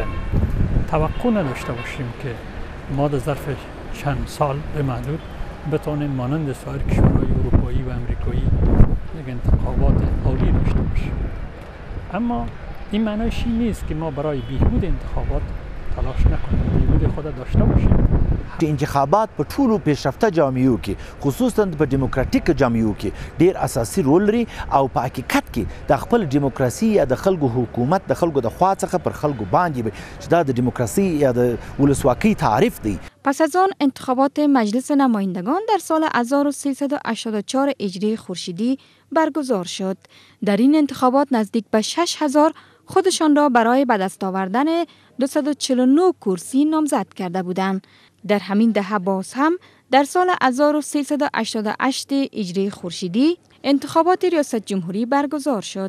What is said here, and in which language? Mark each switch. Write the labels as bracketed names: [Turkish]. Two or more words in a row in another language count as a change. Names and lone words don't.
[Persian] توقع نداشته باشیم که ما در ظرف چند سال به محدود بتوانیم مانند سایر کشورهای اروپایی و امریکایی یک انتخابات عالی داشته باشیم. اما این معنیش نیست که ما برای بهبود انتخابات تلاش نکنیم، بهبود خود داشته باشیم. [Pashto] انتخابات په ټولو پیشرفته جامعو کې خصوصا په دیموکراتیک جامعو کې ډیر اساسي رول لري او په حقیقت کې د خپل دیموکراسي یا د خلکو حکومت د خلکو د خوا څخه پر خلکو باندې چې دا د دیموکراسي یا د ولسواکۍ تعریف دی. [Persian] پس از آن انتخابات مجلس نمایندگان در سال 1384 هجری خورشیدی برگزار شد. در این انتخابات نزدیک به 6000 خودشان را برای به دست آوردن 249 کرسی نامزد کرده بودند. در همین دهه باز هم در سال 1388 هجری خورشیدی انتخابات ریاست جمهوری برگزار شد.